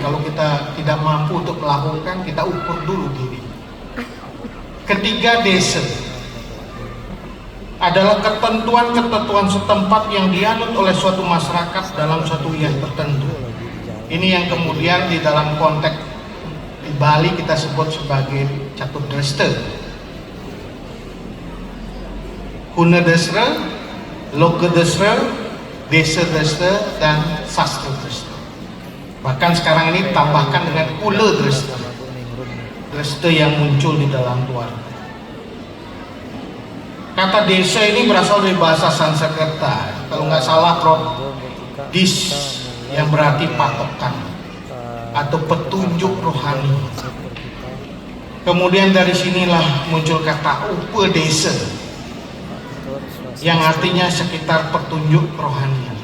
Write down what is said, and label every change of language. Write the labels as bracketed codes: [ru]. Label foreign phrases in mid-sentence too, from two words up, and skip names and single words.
[id] Kalau kita tidak mampu untuk melakukan, kita ukur dulu diri. Ketiga, desa. adalah ketentuan-ketentuan setempat yang dianut oleh suatu masyarakat dalam suatu wilayah tertentu. Ini yang kemudian di dalam konteks di Bali kita sebut sebagai catur dresta, guna desra, loka desra, desa dresta, dan sastra dresta. Bahkan sekarang ini tambahkan dengan kula dresta, dresta yang muncul di dalam keluarga. Kata desa ini berasal dari bahasa Sanskerta, kalau nggak salah Prof, dis, yang berarti patokan atau petunjuk rohani. Kemudian dari sinilah muncul kata upedesa yang artinya sekitar petunjuk kerohanian.